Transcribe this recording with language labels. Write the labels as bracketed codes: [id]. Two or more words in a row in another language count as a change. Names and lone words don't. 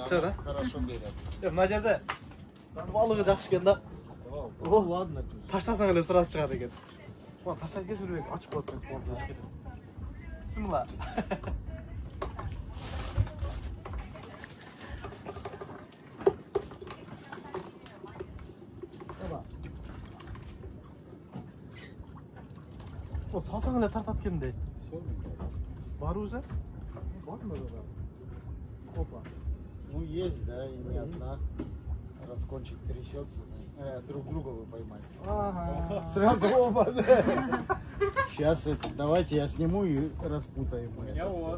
[ru] Всё, да? хорошо берет. [ky] Мына жерде балыгы жакшы экен да. [ru] О, ладно. [ky] Таштасаң эле сразу чыгат экен. Мына таштап кетсең ачып коет экен. Бисмилла. О, салсаң эле тартат экендей. [ru] Бар уже? Ладно, да. Опа. Ну, есть, да, и не одна. Раз кончик трясется, друг друга вы поймали. Ага. Сразу оба, да. Сейчас давайте я сниму и распутаем. Я вот.